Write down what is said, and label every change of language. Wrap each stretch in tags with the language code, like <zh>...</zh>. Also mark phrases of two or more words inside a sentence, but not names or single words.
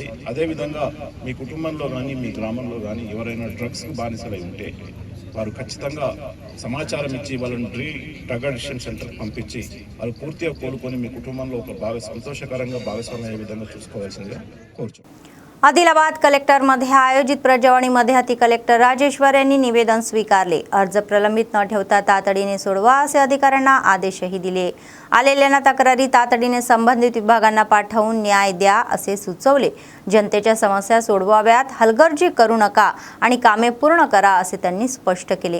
<te>అదేవిధంగా మీ కుటుంబంలో కానీ మీ గ్రామంలో కానీ ఎవరైనా డ్రగ్స్కి బానిసలై ఉంటే వారు ఖచ్చితంగా సమాచారం ఇచ్చి వాళ్ళని</te> <en>drug addiction center</en> <te>పంపించి వాళ్ళు పూర్తిగా కోలుకొని మీ కుటుంబంలో ఒక సంతోషకరంగా భాగస్వామ్య అయ్యే విధంగా చూసుకోవాల్సిందిగా కోరుచున్నాను.</te> <mr>आदिलाबाद कलेक्टरमध्ये आयोजित प्रजावाणीमध्ये अति कलेक्टर राजेश्वर यांनी निवेदन स्वीकारले. अर्ज प्रलंबित न ठेवता तातडीने सोडवा असे अधिकाऱ्यांना आदेशही दिले. आलेल्या तक्रारी तातडीने संबंधित विभागांना पाठवून न्याय द्या असे सुचवले. जनतेच्या समस्या सोडवाव्यात, हलगर्जी करू नका आणि कामे पूर्ण करा असे त्यांनी स्पष्ट केले.</mr>